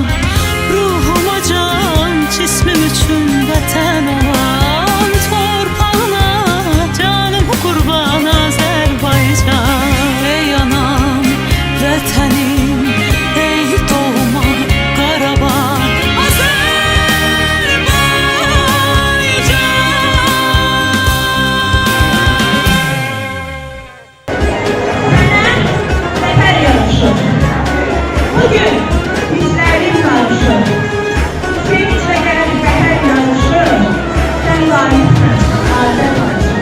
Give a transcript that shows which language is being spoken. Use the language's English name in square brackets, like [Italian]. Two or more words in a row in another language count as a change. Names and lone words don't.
[Azerbaijani] Ruhuma can, cismim üçün vətən olan, torpağına canım qurban Azərbaycan. Ey anam, vətənim, ey doğma Qarabağ Azərbaycan. [Turkish] Zafer yarışı. Bugün bizlerin yarışı. Sevinç ve gelen zafer yarışı. Sen layıksın Azerbaycan.